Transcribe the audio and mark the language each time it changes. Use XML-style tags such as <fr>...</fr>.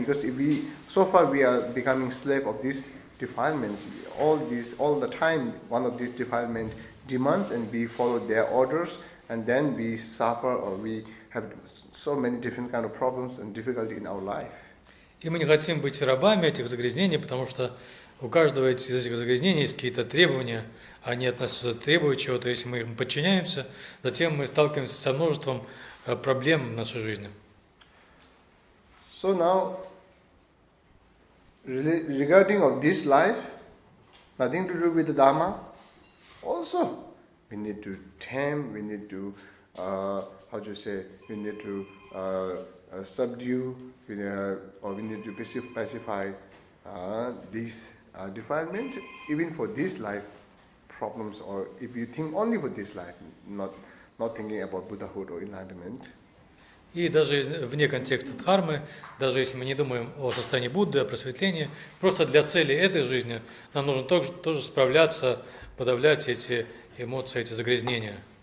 <en>Because if we are becoming slave of these defilements, all the time, one of these defilement demands and we follow their orders, and then we suffer or we have so many different kind of problems and difficulty in our life.</en> <ru>И мы не хотим быть рабами этих загрязнений, потому что у каждого из этих загрязнений есть какие-то требования, они относятся к требованию чего-то, если мы им подчиняемся, затем мы сталкиваемся со множеством проблем в нашей жизни.</ru> <en>So now, regarding of this life, nothing to do with the Dharma, also we need to tame, we need to, we need to subdue, or we need to pacify these defilement, even for this life problems, or if you think only for this life, not thinking about Buddhahood or enlightenment.</en> <ru>И даже вне контекста дхармы, даже если мы не думаем о состоянии Будды, о просветлении, просто для цели этой жизни нам нужно тоже справляться, подавлять эти эмоции, эти загрязнения.</ru>